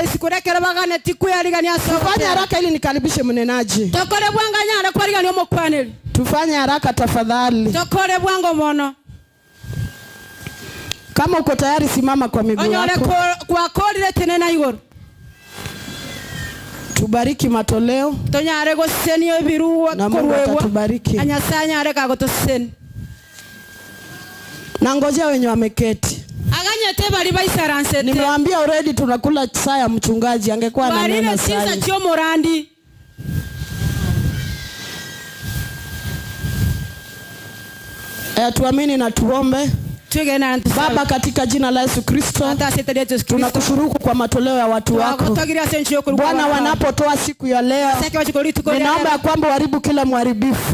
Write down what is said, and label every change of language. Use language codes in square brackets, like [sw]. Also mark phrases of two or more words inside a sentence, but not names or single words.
[sw] Tufanye haraka ili nikaribishe mnenaji. Tufanye haraka tafadhali. Kama uko tayari simama kwa miguu yako. Tubariki matoleo. [guz] Tonyare gosenio biruwa kuruwa. Anyasanya areka gotoseni. [sw] Na ngojea wenye wameketi. [guz] Aganyete bali baisaransete. [sw] Nimewaambia already tunakula saa ya mchungaji, angekuwa na neno sana. [guz] Bali chinsa chio morandi. [sw] Tuamini na tuombe. Baba, katika jina la Yesu Kristo, tunakushukuru kwa matoleo ya watu wako. Bwana, wanapotoa siku ya leo, ninaomba kwamba uharibu kila mharibifu.